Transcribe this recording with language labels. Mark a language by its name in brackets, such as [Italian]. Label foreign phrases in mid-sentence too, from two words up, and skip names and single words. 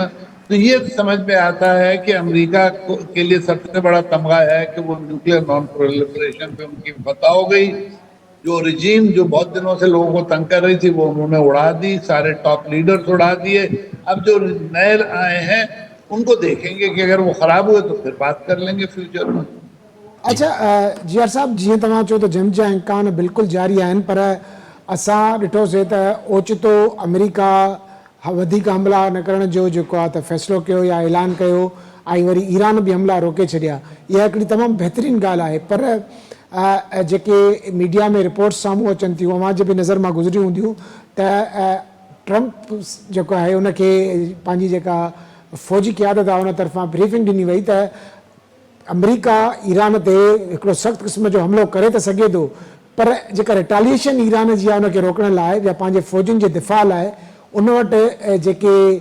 [Urdu] تو یہ سمجھ میں آتا ہے کہ امریکہ کے لیے سب سے بڑا تمغہ ہے کہ وہ [English] nuclear non proliferation [Urdu] پہ ان کی فتح ہو گئی. جو رجیم جو بہت دنوں سے لوگوں کو تنگ کر رہی تھی وہ انہوں نے اڑا دی, سارے [English] top leaders [Urdu] اڑا دیے. اب جو نئے آئے ہیں ان کو دیکھیں گے کہ اگر وہ خراب ہوئے تو پھر بات کر لیں گے فیوچر میں. اچھا جی آر صاحب, [Sindhi] जीअं तव्हां चओ त जंग जा इम्कान बिल्कुलु जारी आहिनि, पर असां ॾिठोसीं त ओचितो अमेरिका वधीक हमला न करण जो जेको आहे त फ़ैसिलो कयो या ऐलान कयो, ऐं वरी ईरान बि हमला रोके छॾिया. इहा हिकिड़ी तमामु बहितरीनु ॻाल्हि आहे, पर जेके मीडिया में रिपोर्ट्स साम्हूं अचनि थियूं, अवां जे बि नज़र मां गुज़रियूं हूंदियूं, त ट्रंप जेको आहे उनखे पंहिंजी जेका फ़ौजी क़यादत आहे उन तरफ़ां ब्रीफिंग ॾिनी वई त अमेरिका ईरान ते हिकिड़ो सख़्तु क़िस्म जो हमिलो करे त सघे थो, पर जेका रिटालिएशन ईरान जी आहे उनखे रोकण लाइ या पंहिंजे फ़ौजियुनि जे दिफ़ा लाइ उन वटि जेके